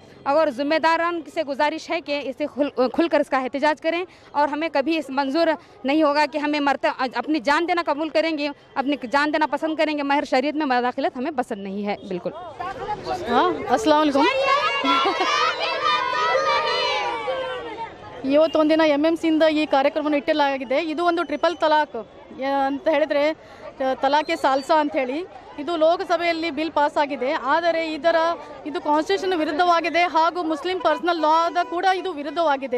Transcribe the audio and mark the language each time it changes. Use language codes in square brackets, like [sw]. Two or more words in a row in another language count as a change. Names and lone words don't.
[ur] اور ذمہ داران سے گزارش ہے کہ اسے کھل کر اس کا احتجاج کریں, اور ہمیں کبھی اس منظور نہیں ہوگا کہ ہمیں اپنی جان دینا قبول کریں گے, اپنی جان دینا پسند کریں گے, مگر شریعت میں مداخلت ہمیں پسند نہیں ہے. بالکل. السلام علیکم. [kn] ಇವತ್ತೊಂದಿನ MMC ಇಂದ ಈ ಕಾರ್ಯಕ್ರಮವನ್ನು ಇಟ್ಟಲಾಗಿದೆ. ಇದು ಒಂದು ಟ್ರಿಪಲ್ ತಲಾಕ್ ಅಂತ ಹೇಳಿದರೆ [ur] طلاق ثلاثہ [kn] ಅಂಥೇಳಿ ಇದು ಲೋಕಸಭೆಯಲ್ಲಿ ಬಿಲ್ ಪಾಸ್ ಆಗಿದೆ. ಆದರೆ ಇದು ಕಾನ್ಸ್ಟಿಟ್ಯೂಷನ್ ವಿರುದ್ಧವಾಗಿದೆ ಹಾಗೂ [en] Muslim personal law [kn] ಕೂಡ ಇದು ವಿರುದ್ಧವಾಗಿದೆ.